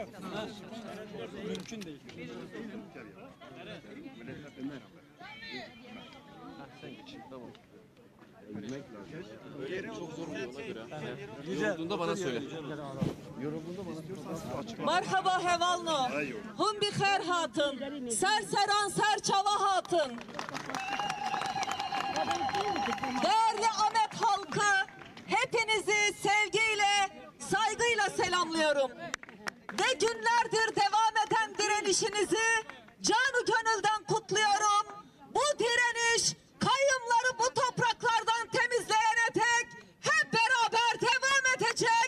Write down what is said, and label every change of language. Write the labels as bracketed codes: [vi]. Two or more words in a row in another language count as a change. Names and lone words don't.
[tr] Mümkün değil. Sen geç. Tamam. Yürümek lazım. Çok zor oluyor ona göre. Yorulduğunda bana söyle. Yorulduğunda bana söyle. [ku] Merhaba hevalno. Hum bi khair hatın. Serseran serçava hatın. [tr] Değerli Ahmet halkı, hepinizi sevgiyle, saygıyla selamlıyorum. Ve günlerdir devam eden direnişinizi canı gönülden kutluyorum. Bu direniş kayyımları bu topraklardan temizleyene dek hep beraber devam edecek.